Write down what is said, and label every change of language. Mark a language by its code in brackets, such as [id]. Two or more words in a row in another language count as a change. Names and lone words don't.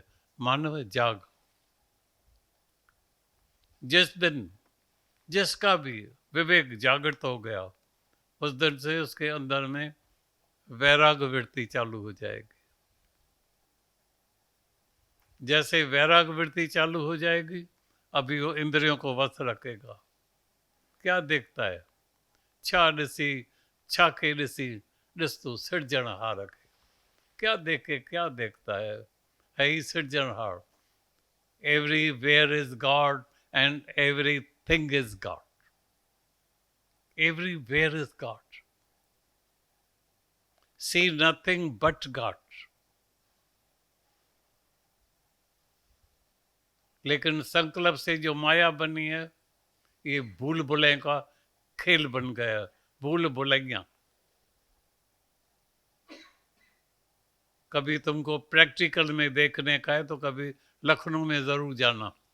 [hi] मानव जाग, जिस दिन जिसका भी विवेक जागृत हो गया, उस दिन से उसके अंदर में वैराग वृत्ति चालू हो जाएगी। जैसे वैराग वृत्ति चालू हो जाएगी, अभी वो इंद्रियों को वश रखेगा। क्या देखता है, [sd] छा ॾिसी छाखे ॾिसी ॾिस तू सिरजणहार खे। [hi] क्या देखे, क्या देखता है ही सृजनहार। [en] Everywhere is God and everything is God, everywhere is God, see nothing but God. [hi] लेकिन संकल्प से जो माया बनी है, ये भूल भुलैया का खेल बन गया, भूल भुलैया। कभी तुमको प्रैक्टिकल में देखने का है तो कभी लखनऊ में जरूर जाना।